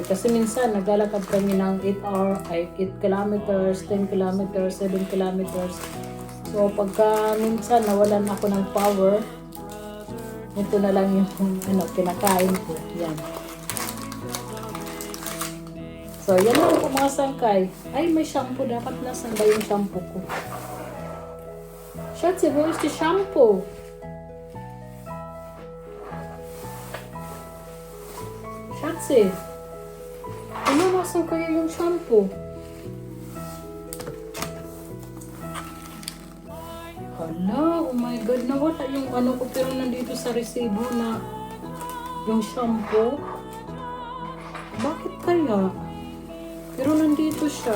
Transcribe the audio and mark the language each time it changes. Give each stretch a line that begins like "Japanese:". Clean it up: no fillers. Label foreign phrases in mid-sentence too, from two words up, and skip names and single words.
Filipino: Kasi minsan, naglalakad kami ng 8 kilometers, 10 kilometers, 7 kilometers. So, pagka minsan nawalan ako ng power, ito na lang yung kinakain ko. Yan. So, yan lang po mga sangkay. Ay, may shampoo. Dapat nasan ba yung shampoo ko?
German: Schatzi, wo ist die Shampoo?
Filipino: Schatzi, nasan kaya yung shampoo? Hala,
English: oh my God,
Filipino: nawala yung ko pero nandito sa resibo na yung shampoo. Bakit kaya? Pero nandito siya.